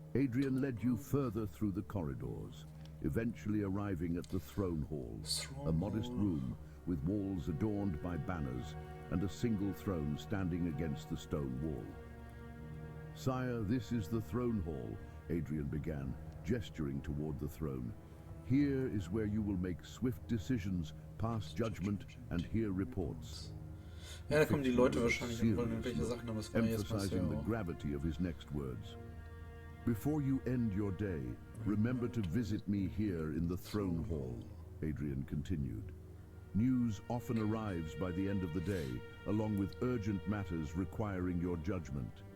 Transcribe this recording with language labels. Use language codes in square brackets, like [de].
[en] Adrian led you further through the corridors, eventually arriving at the throne hall, a modest room with walls adorned by banners and a single throne standing against the stone wall. Sire, this is the throne hall, Adrian began, gesturing toward the throne. Here is where you will make swift decisions, pass judgment, and hear reports. [de] Ja, da kommen die Leute wahrscheinlich und wollen irgendwelche Sachen, aber es war jetzt [en] emphasizing the gravity of his next words. Before you end your day, remember to visit me here in the throne hall, Adrian continued. News often arrives by the end of the day, along with urgent matters requiring your judgment.